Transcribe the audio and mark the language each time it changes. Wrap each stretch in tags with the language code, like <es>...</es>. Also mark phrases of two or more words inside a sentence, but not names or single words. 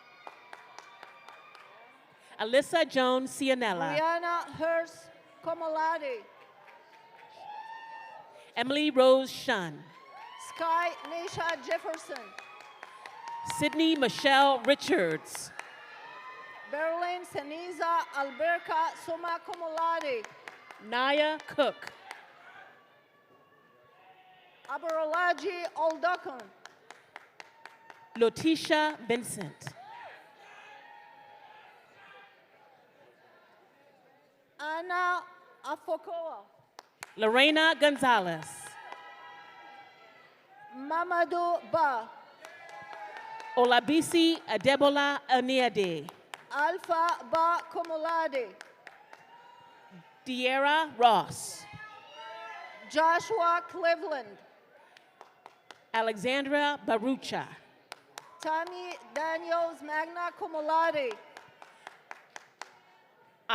<en>Alyssa Jones Cianella. Brianna Hurst</en> <la>Cum Laude.</la> <en>Emily Rose Shun. Sky Nisha Jefferson. Sydney Michelle Richards. Berlin Seniza Alberca</en> <la>Summa Cum Laude.</la> <en>Naya Cook. Aberolaji Oldokun. Lotisha Vincent. Anna Afokoa. Lorena Gonzalez. Mamadou Ba. Olabisi Adebola Aniade. Alpha Ba</en> <la>Cum Laude.</la> <en>Diera Ross. Joshua Cleveland. Alexandra Barucha. Tammy Daniels</en> <la>Magna Cum Laude.</la>